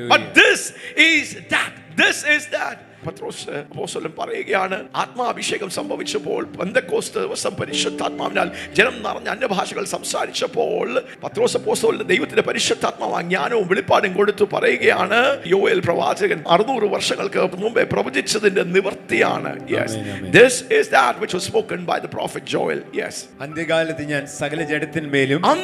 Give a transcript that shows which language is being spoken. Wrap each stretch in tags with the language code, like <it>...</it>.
<en>But this is that.</en> <ml>പത്രോസ് അപ്പോസ്തലൻ പറയുകയാണ്, ആത്മാഭിഷേകം സംഭവിച്ചപ്പോൾ പെന്തക്കോസ്ത് ദിവസം പരിശുദ്ധാത്മാവിനാൽ ജനം നിറഞ്ഞ അന്യഭാഷകൾ സംസാരിച്ചപ്പോൾ പത്രോസ് അപ്പോസ്തലൻ ദൈവത്തിന്റെ പരിശുദ്ധാത്മാവ് ജ്ഞാനവും വെളിപ്പാടും കൊടുത്തു പറയുകയാണ്, യോയേൽ പ്രവാചകൻ 600 വർഷങ്ങൾക്ക് മുമ്പേ പ്രവചിച്ചതിന്റെ നിവൃത്തിയാണ്.</ml> <en>This is that which was spoken by the prophet Joel.</en> <ml>അന്ത്യകാലത്ത് ഞാൻ സകല ജഡത്തിന്മേലും</ml>